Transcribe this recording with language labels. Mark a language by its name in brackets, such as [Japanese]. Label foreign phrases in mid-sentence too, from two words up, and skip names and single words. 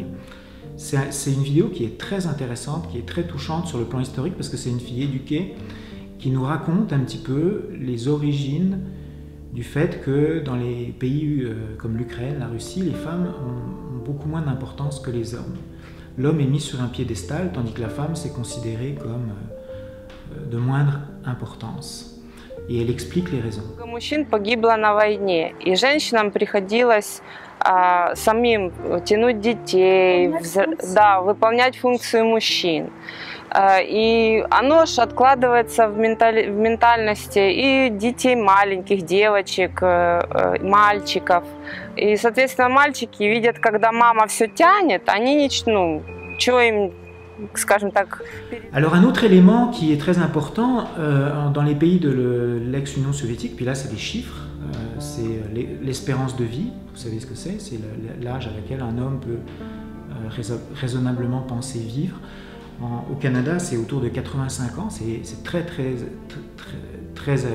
[French] C'est une vidéo qui est très intéressante, qui est très touchante sur le plan historique, parce que c'est une fille éduquée qui nous raconte un petit peu les origines du fait que dans les pays comme l'Ukraine, la Russie, les femmes ont beaucoup moins d'importance que les hommes. L'homme est mis sur un piédestal, tandis que la femme, c'est considéré comme de moindre importance. Et elle explique les raisons. [Russian] Много мужчин погибло на войне, и женщинам приходилось самим тянуть детей, выполнять функцию мужчин. И оно ж откладывается в ментальности и детей маленьких, девочек, мальчиков. И, соответственно, мальчики видят, когда мама все тянет, они чего им, скажем так... [French] Alors un autre élément qui est très important dans les pays de l'ex-Union soviétique, puis là c'est des chiffres, c'est l'espérance de vie. Vous savez ce que c'est l'âge à laquelle un homme peut raisonnablement penser vivre. Au Canada, c'est autour de 85 ans, c'est très âgé.